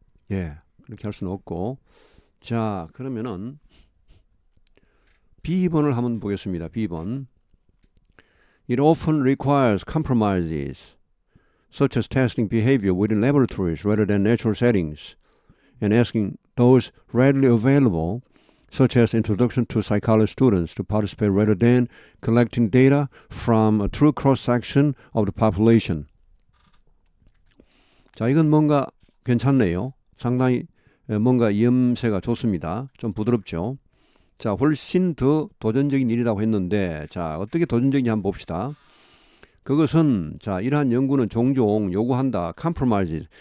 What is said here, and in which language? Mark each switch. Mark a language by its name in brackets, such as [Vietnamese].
[Korean] 예, 그렇게 할 수는 없고. 자, 그러면은 B번을 한번 보겠습니다. B번. [English] It often requires compromises, such as testing behavior within laboratories rather than natural settings, and asking those readily available, such as introduction to psychology students, to participate rather than collecting data from a true cross-section of the population. [Korean] 자, 이건 뭔가 괜찮네요. 상당히 뭔가 염새가 좋습니다. 좀 부드럽죠. 자, 훨씬 더 도전적인 일이라고 했는데, 자, 어떻게 도전적인지 한번 봅시다. 그것은, 자, 이러한 연구는 종종 요구한다. compromises.